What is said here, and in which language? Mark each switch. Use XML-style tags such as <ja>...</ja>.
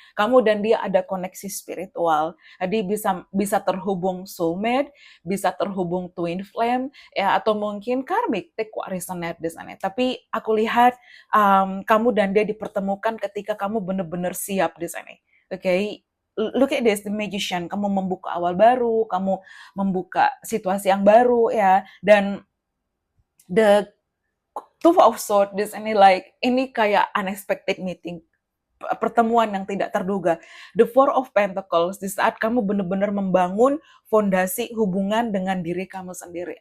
<id>Kamu dan dia ada koneksi spiritual. Jadi bisa terhubung soulmate, bisa terhubung twin flame, ya, atau mungkin karmic.</id> <en>Take what resonate</en> <id>di sana. Tapi aku lihat kamu dan dia dipertemukan ketika kamu benar-benar siap di sana.</id> <en>Oke, look at this, the Magician.</en> <id>Kamu membuka awal baru, kamu membuka situasi yang baru, ya, dan the Two of Swords di sini like ini kayak</id> <en>unexpected meeting,</en> <id>pertemuan yang tidak terduga. The Four of Pentacles di saat kamu benar-benar membangun fondasi hubungan dengan diri kamu sendiri.</id>